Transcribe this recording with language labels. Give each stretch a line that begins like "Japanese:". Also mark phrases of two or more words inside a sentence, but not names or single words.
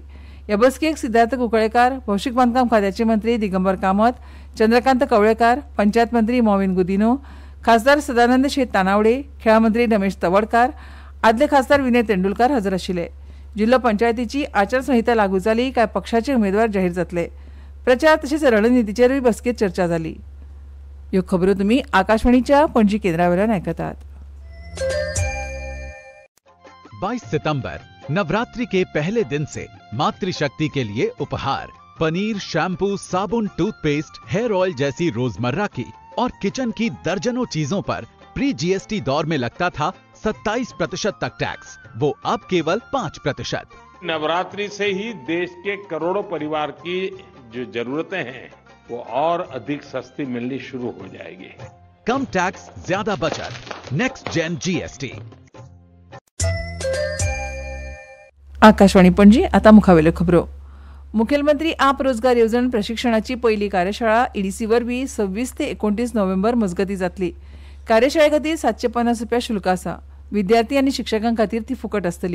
Konkani: ह्या बसकेक सिद्धार्थ कुंकळेकार, भौशीक बांदकाम खात्याचे मंत्री दिगंबर कामत, चंद्रकांत कवळेकार, पंचायत मंत्री मॉविन गुदिनो, खासदार सदानंद शेट तानावडे, खेळा मंत्री रमेश तवडकार, आदले खासदार विनय तेंडुलकार हजर आशिल्ले. जिल्लो पंचायतीची आचारसंहिता लागू जाली काय पक्षाचे उमेदवार जाहीर जातले. प्रचार तशेंच रणनितीचेरूय बसकेत चर्चा जाली. ह्यो खबरो तुम्ही आकाशवाणीच्या पणजी केंद्रावरल्यान आयकतात.
Hindi: 22 सितंबर नवरात्रि के पहले दिन से मातृशक्ति के लिए उपहार पनीर, शैम्पू, साबुन, टूथपेस्ट,
English: hair oil
Hindi: जैसी रोजमर्रा की और किचन की दर्जनों चीजों पर
English: pre GST
Hindi: दौर में लगता था 27% तक टैक्स, वो अब केवल 5%. नवरात्रि से ही देश के करोड़ों परिवार की जो जरूरतें हैं वो और अधिक सस्ती मिलनी शुरू हो जाएगी. कम टैक्स, ज्यादा बचत.
English: next gen GST.
Konkani: आकाशवाणी पणजी. आता मुखावेल्यो खबरो. मुखेलमंत्री आप रोजगार येवजण प्रशिक्षणाची पहिली कार्यशाळा ईडीसी वरवीं 26 ते 29 नोव्हेंबर मजगती जातली. कार्यशाळे खातीर 750 रुपया शुल्क आसा. विद्यार्थी आनी शिक्षकां खातीर ती फुकट आसतली.